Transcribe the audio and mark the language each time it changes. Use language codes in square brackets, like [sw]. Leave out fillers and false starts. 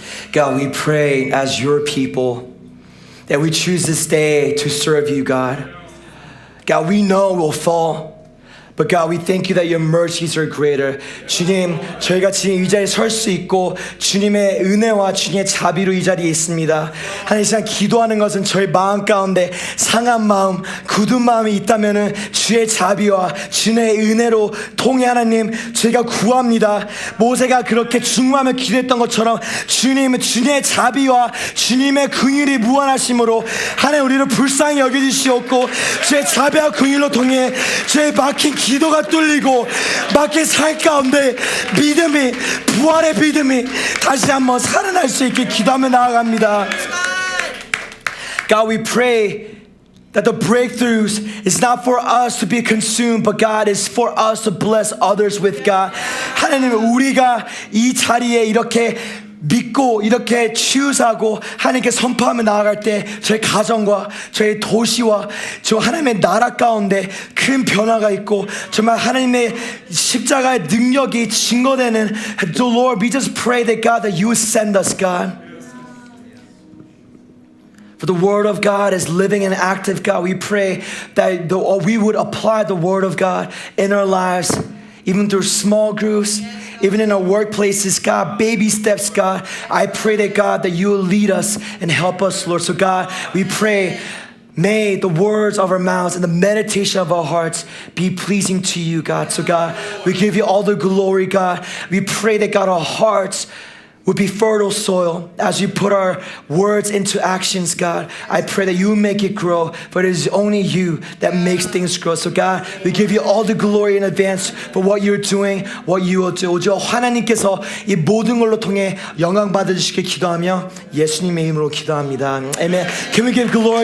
[en] God, we pray as your people that we choose this day to serve you, God. God, we know we'll fall, But God, we thank you that your mercies are greater. [ko] 주님, 저희가 지금 이 자리에 설 수 있고 주님의 은혜와 주님의 자비로 이 자리에 있습니다. 하나님, 이 시간 기도하는 것은 저희 마음 가운데 상한 마음, 굳은 마음이 있다면은 주의 자비와 주의 은혜로 통해 하나님 저희가 구합니다. 모세가 그렇게 중마하며 기도했던 것처럼 주님은 주님의 자비와 주님의 긍휼이 무한하심으로 하나님 우리를 불쌍히 여겨주시옵고 주의 자비와 긍휼로 통해 주의 막힌 기도가 뚫리고 막힌 삶 가운데 믿음이, 부활의 믿음이 다시 한번 살아날 수 있게 기도하며 나아갑니다. [en] God, we pray that the breakthroughs is not for us to be consumed, but God is for us to bless others with God. [ko] 하나님, 우리가 이 자리에 이렇게 믿고 이렇게 치유하고 하나님께 선포하며 나아갈 때 저희 가정과 저희 도시와 저 하나님의 나라 가운데 큰 변화가 있고 정말 하나님의 십자가의 능력이 증거되는 [en] The Lord, we just pray that God, that you would send us, God. For the word of God is living and active, God. We pray that we would apply the word of God in our lives, even through small groups, even in our workplaces, God, baby steps, God. I pray that, God, that you will lead us and help us, Lord. So, God, we pray, may the words of our mouths and the meditation of our hearts be pleasing to you, God. So, God, we give you all the glory, God. We pray that, God, our hearts would be fertile soil as you put our words into actions, God. I pray that you make it grow, for it is only you that makes things grow. So God, we give you all the glory in advance for what you're doing, what you will do. [ko] 오직 하나님께서 이 모든 걸로 통해 영광 받으시길 기도하며 예수님의 이름으로 기도합니다. Amen. [en] Can we give glory to